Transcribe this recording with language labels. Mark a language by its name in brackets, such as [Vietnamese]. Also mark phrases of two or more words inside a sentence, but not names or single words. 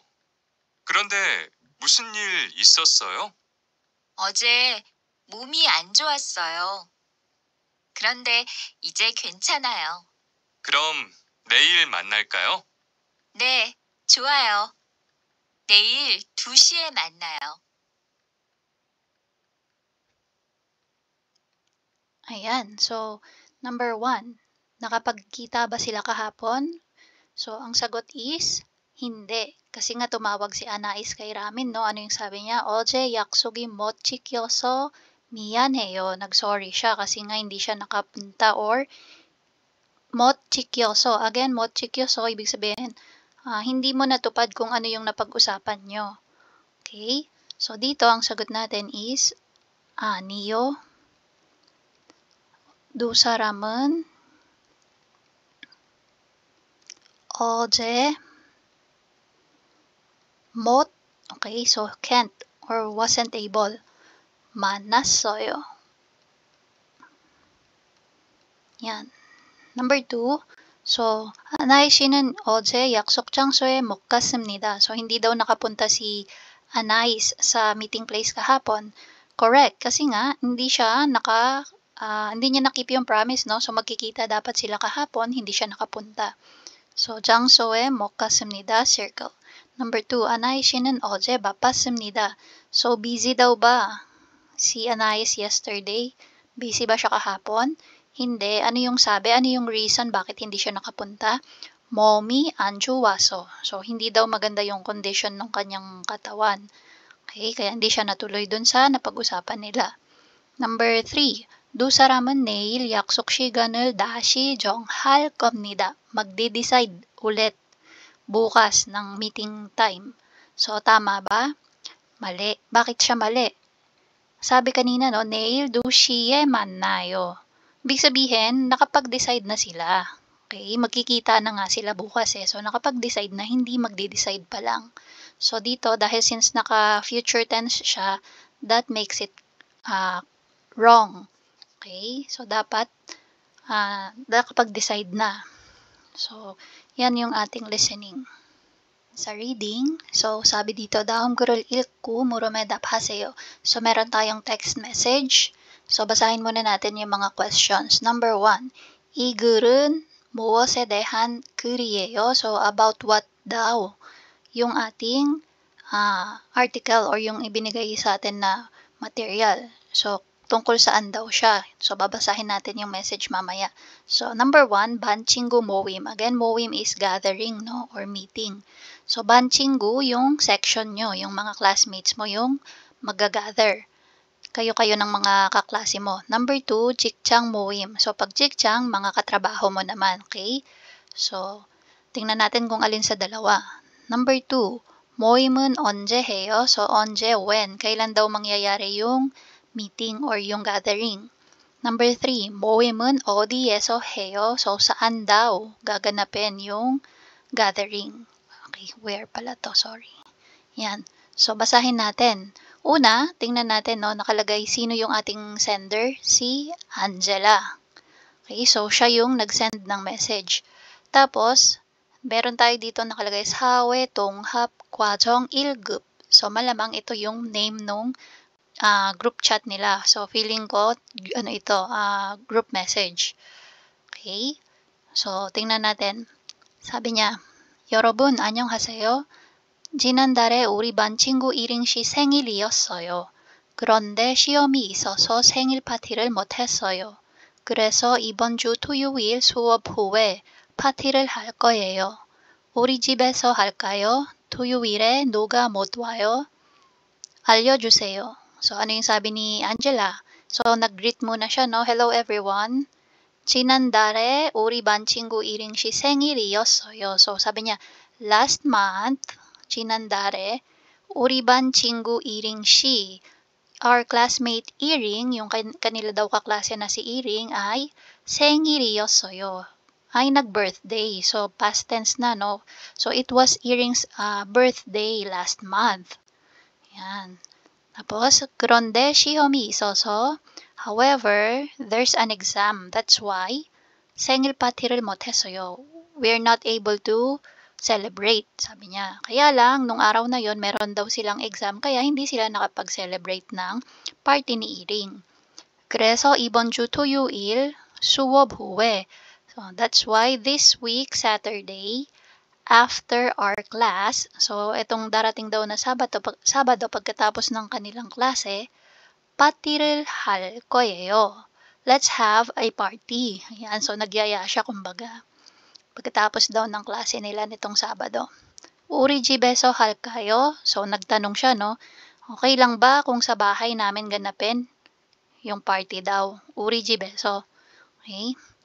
[Korean] 그런데 무슨 일 있었어요? 어제 몸이 안 좋았어요. 그런데 이제 괜찮아요. 그럼 내일 만날까요? 네, 좋아요. 내일 2시에 만나요. [Filipino] Ayan. [English] So, number 1, [Filipino] nakapagkita ba sila kahapon? So, ang sagot is, hindi. Kasi nga tumawag si Anais kay Ramin, no? Ano yung sabi niya? [Korean] 어제 약속이 못 지켜서 미안해요. [Filipino] Nag-sorry siya kasi nga hindi siya nakapunta or [Korean] 못 지켜서. Again, 못 지켜서, [Filipino] ibig sabihin, hindi mo natupad kung ano yung napag-usapan nyo. Okay? So, dito ang sagot natin is, [Korean] 아니요. 두 사람은 어제 못, [English] okay, so can't or wasn't able, [Korean] 만났어요. Yan. [English] Number 2, so, [Korean] Anay 씨는 어제 약속 장소에 못 갔습니다. [Filipino] So, hindi daw nakapunta si Anais sa [English] meeting place [Filipino] kahapon. Correct, kasi nga, hindi niya nakip yung promise, no? So, magkikita dapat sila kahapon, hindi siya nakapunta. So, [Korean] 장소에 못 갔습니다, [Filipino] circle. Number 2, [Korean] Anay 씨는 어제 바빴습니다. [Filipino] So, busy daw ba si Anais yesterday? Busy ba siya kahapon? Hindi. Ano yung sabi? Ano yung reason bakit hindi siya nakapunta? [Korean] 몸이 안 좋아서. [Filipino] So, hindi daw maganda yung condition ng kanyang katawan. Okay, kaya hindi siya natuloy dun sa napag-usapan nila. Number 3, [Korean] 두 사람은 내일 약속 시간을 다시 정할 겁니다. [Filipino] Magde-decide ulit bukas ng meeting time. So, tama ba? Mali. Bakit siya mali? Sabi kanina, no, [Korean] 내일 2시에 만나요. [Filipino] Ibig sabihin, nakapag-decide na sila. Okay? Magkikita na nga sila bukas eh. So, nakapag-decide na, hindi magde-decide pa lang. So, dito, dahil since naka- [English] future tense [Filipino] siya, [English] that makes it wrong. Okay? [Filipino] So, dapat nakapag-decide na. So, yan yung ating listening. Sa reading, so sabi dito, [Korean] 다음 글을 읽고 물음에 답하세요. [Filipino] So, meron tayong [English] text message. [Filipino] So, basahin muna natin yung mga questions. Number 1, [Korean] 이 글은 무엇에 대한 글이에요? [Filipino] So, about what daw? Yung ating article or yung ibinigay sa atin na material. So, tungkol saan daw siya. So, babasahin natin yung message mamaya. So, number 1, [Korean] 반 친구 모임. [English] Again, 모임 is gathering, no? Or meeting. [Filipino] So, [Korean] 반 친구, [Filipino] yung section nyo, yung mga classmates mo, yung mag-gather. Kayo-kayo ng mga kaklase mo. Number 2, [Korean] 직장 모임. [Filipino] So, pag 직장, mga katrabaho mo naman. Okay? So, tingnan natin kung alin sa dalawa. Number 2, [Korean] 모임은 언제 해요? So, 언제, [Filipino] when? Kailan daw mangyayari yung meeting or yung gathering? Number 3, [Korean] 모임은 어디에서 해요? [Filipino] So, saan daw gaganapin yung gathering? Okay, where pala to? Sorry. Yan. So, basahin natin. Una, tingnan natin, no, nakalagay sino yung ating sender? Si Angela. Okay, so siya yung nag-send ng message. Tapos, meron tayo dito nakalagay [Korean] 사회 동합 과정 1급. [Filipino] So, malamang ito yung name nung group chat nila. So, feeling ko, [English] group message. [Filipino] Okay? So, tingnan natin. Sabi niya, [Korean] 여러분, 안녕하세요. 지난달에 우리 반 친구 이링 씨 생일이었어요. 그런데 시험이 있어서 생일 파티를 못했어요. 그래서 이번 주 토요일 수업 후에 파티를 할 거예요. 우리 집에서 할까요? 토요일에 누가 못 와요? 알려주세요. [Filipino] So, ano yung sabi ni Angela? So, nag-greet muna siya, no? [English] Hello everyone. [Korean] 지난달에 우리 반 친구 이링 씨 생일이었어요. [Filipino] So, sabi niya, last month, [Korean] 지난달에 우리 반 친구 이ring 씨, [English] our classmate Iring, [Filipino] yung kanila daw kaklase na si Iring ay 생일이었어요. Ay nag-birthday. So, past tense na, no? [English] So, it was Iring's birthday last month. [Filipino] Yan. Tapos, [Korean] 그런데 시험이 있어서, however, [English] there's an exam. That's why, [Korean] 생일 파티를 못했어요. [English] We're not able to celebrate, [Filipino] sabi niya. Kaya lang, nung araw na yon meron daw silang exam, kaya hindi sila nakapag-celebrate ng party ni Iring. [Korean] 그래서 이번 주 토요일 수업 후에. [English] So, that's why this week, Saturday, after our class, so [Filipino] itong darating daw na Sabado pagkatapos ng kanilang klase, [Korean] 파티를 할 거예요. [English] Let's have a party. [Filipino] Ayan, so nagyaya siya kumbaga. Pagkatapos daw ng klase nila nitong Sabado. [Korean] 우리 집에서 할까요? [Filipino] So, nagtanong siya, no? Okay lang ba kung sa bahay namin ganapin? Yung party daw. [Korean] 우리 집에서. Okay?